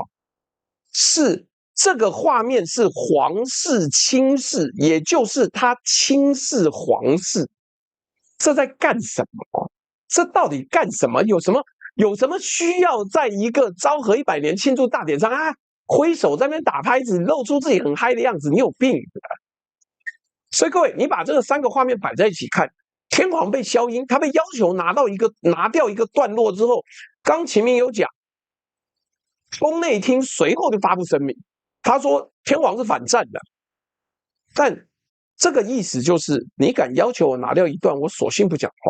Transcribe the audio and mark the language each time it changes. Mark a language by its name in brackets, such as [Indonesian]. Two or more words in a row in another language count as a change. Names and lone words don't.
[Chinese] 是這個畫面是皇室輕視，也就是他輕視皇室。這在幹什麼？這到底幹什麼？有什麼需要在一個昭和100年慶祝大典上揮手在那邊打拍子，露出自己很嗨的樣子？你有病的！所以各位，你把這個3個畫面擺在一起看，天皇被消音，他被要求拿掉一個段落之後，剛秦明有講，宮內廳隨後就發布聲明，他說天皇是反戰的，但這個意思就是你敢要求我拿掉一段，我索性不講話。